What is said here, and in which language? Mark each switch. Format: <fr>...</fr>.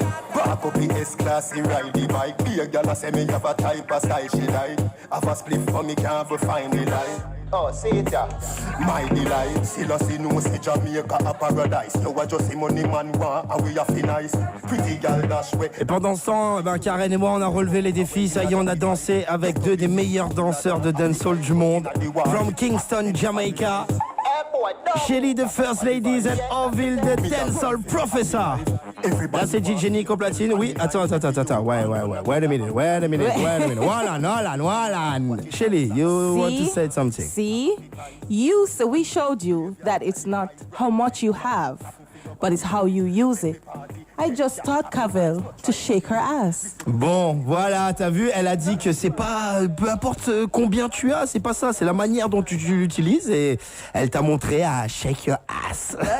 <en>Back up the S-Class, he ride the bike. Be a gal a say me have a type of style she like. Have a spliff for me can't find the light. Oh, see it, yeah. My delight, still a see no see Jamaica a paradise. You are just a money man, and we are nice. Pretty girl dash way.</en> <fr>Et pendant ce temps, Karen et moi, on a relevé les défis. Ça y est, on a dansé avec deux des meilleurs danseurs de dancehall du monde.</fr> <en>From Kingston, Jamaica. Shelly, the First Ladies, and Orville, the Dancehall Professor.</en> <fr>Là, c'est DJ Nick au platine. Oui, attends. Ouais.</fr> <en>Wait a minute.</en> <fr>Wallan.</fr> <en>Shelly, you want to say something? See? We showed you that it's not how much you have, but it's how you use it. I just taught Cavell to shake her ass.</en> <fr>Bon, voilà, t'as vu, elle a dit que c'est pas, peu importe combien tu as, c'est pas ça, c'est la manière dont tu l'utilises et elle t'a montré à</fr> <en>shake your ass.</en>